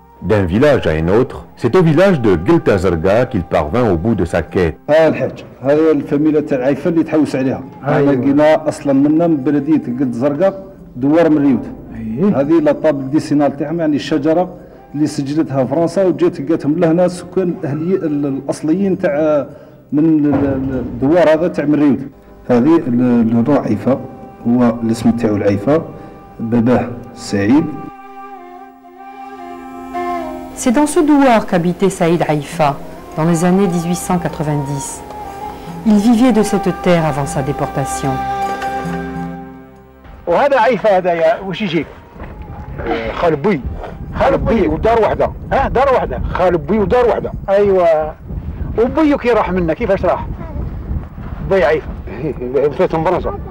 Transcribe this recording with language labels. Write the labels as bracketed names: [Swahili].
[French] D'un village à un autre, c'est au village de Gelta Zarga qu'il parvint au bout de sa quête. [Arabic] الحاج هذه الفاميلة تاع عيفة اللي تحوس عليها. لقينا اصلا منا من بلدية قلت زرقاء دوار من ريوت. هذه لاطاب ديسينال تاعهم يعني الشجرة اللي سجلتها فرنسا وجات لقاتهم لهنا سكان اهلي الاصليين تاع من الدوار هذا تاع من ريوت. هذه الرو عيفة هو الاسم تاعو العيفة باباه سعيد. [French] C'est dans ce douar qu'habitait Saïd Haïfa dans les années 1890. Il vivait de cette terre avant sa déportation. [Arabic] وهذا عيفة هذايا واش يجيك؟ خال بوي ودار وحده. ها دار وحده خال بوي ودار وحده. ايوا وبويو كي راح منا كيفاش راح؟ بوي عيفة فاتوا فرنسا.